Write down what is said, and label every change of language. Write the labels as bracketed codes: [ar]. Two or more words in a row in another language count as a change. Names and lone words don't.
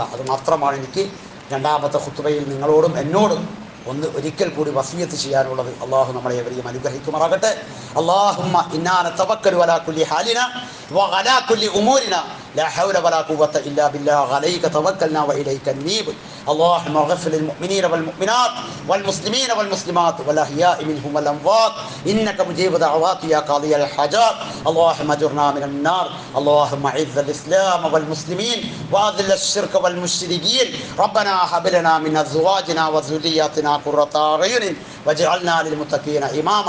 [ml] അത് മാത്രമാണ് എനിക്ക് രണ്ടാമത്തെ ഖുത്ബയിൽ നിങ്ങളോടും എന്നോടും ഒരിക്കൽ കൂടി വസിയത്ത് ചെയ്യാനുള്ളത്. അള്ളാഹു നമ്മളെ എവരെയും അനുഗ്രഹിക്കുമാറാകട്ടെ. [ar] اللهم إنا نتوكل على كل حالنا وعلى كل أمورنا لا حول ولا قوة إلا بالله عليك توكلنا وإليك أنيب. اللهم اغفر للمؤمنين والمؤمنات والمسلمين والمسلمات والأحياء منهم والأموات إنك مجيب دعوات يا قاضي الحاجات. اللهم اجرنا من النار. اللهم اعز الإسلام والمسلمين وأذل الشرك والمشركين. ربنا هب لنا من أزواجنا وذرياتنا قرة أعين واجعلنا للمتقين إماما.